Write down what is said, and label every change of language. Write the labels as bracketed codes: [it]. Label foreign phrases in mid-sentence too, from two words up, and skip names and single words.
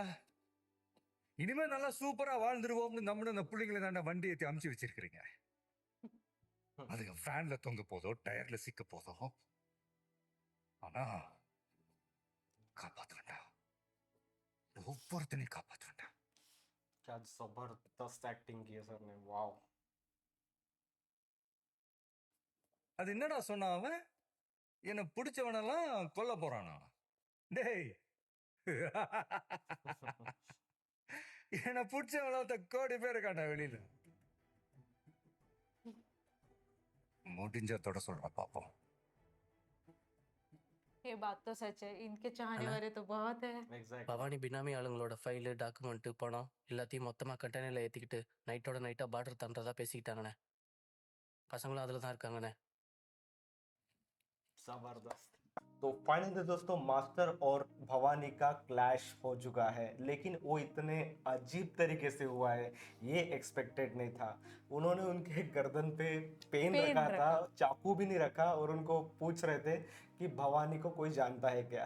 [ta] இனிமே நல்லா சூப்பரா வாழ்ந்துருவோம்னு நம்மளும் அந்த பிள்ளைங்களை தாண்ட வண்டி ஏற்றி அமுச்சு வச்சிருக்கிறீங்க. அதுக்கு ஃபேன்ல தொங்க போதோ டயர்ல சிக்க போதோ, ஆனா காப்பாத்துவேன்டா. ஒவ்வொருத்தனையும் காப்பாத்துவேன்டா. [hi] क्या जबरदस्त एक्टिंग की है सर ने, वाओ. [ta] அது என்னடா சொன்னான் அவன்? என்ன பிடிச்சவனெல்லாம் கொல்ல போறானா? டேய் என்ன பிடிச்சவன கோடி பேர் இருக்காண்டா வெளியில. முடிஞ்சதோட சொல்ற பாப்போம். [hi] ये बात तो सच है, इनके चाहने [ta] அண்ணா. [hi] वाले तो बहुत है. [en] Exactly. [ta] பவானி பினாமி ஆளுங்களோட ஃபைலு டாக்குமெண்ட் பணம் எல்லாத்தையும் மொத்தமா கண்டெய்னர்ல ஏத்திக்கிட்டு நைட்டோட நைட்டா பார்டர் தாண்டதா பேசிக்கிட்டாங்கண்ணே. பசங்களும் அதுல தான் இருக்காங்கண்ணே. [hi] जबरदस्त. तो फाइनली दोस्तों मास्टर और भवानी का क्लैश हो चुका है, लेकिन वो इतने अजीब तरीके से हुआ है ये एक्सपेक्टेड नहीं था. उन्होंने उनके गर्दन पे पेन पेन रखा था, रखा. चाकू भी नहीं रखा, और उनको पूछ रहे थे कि भवानी को कोई जानता है क्या.